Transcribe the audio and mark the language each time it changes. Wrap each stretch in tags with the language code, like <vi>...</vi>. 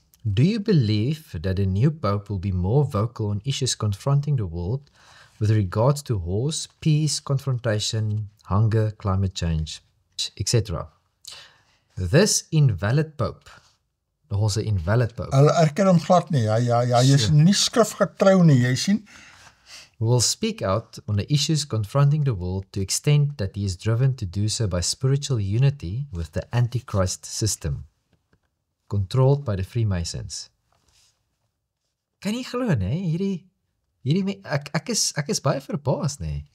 <en>Do you believe that the new Pope will be more vocal on issues confronting the world with regards to wars, peace, confrontation, hunger, climate change, etc.? This invalid Pope</en> <af>nogals 'n invalid pope. Hulle erken hom glad nie. Hy is nie skrifgetrou nie, jy sien.</af> <en>Who will speak out on the issues confronting the world to extent that he is driven to do so by spiritual unity with the Antichrist system, controlled by the Freemasons.</en> <af>Kan jy glo, nee? Ek is baie verbaas, nee?</af>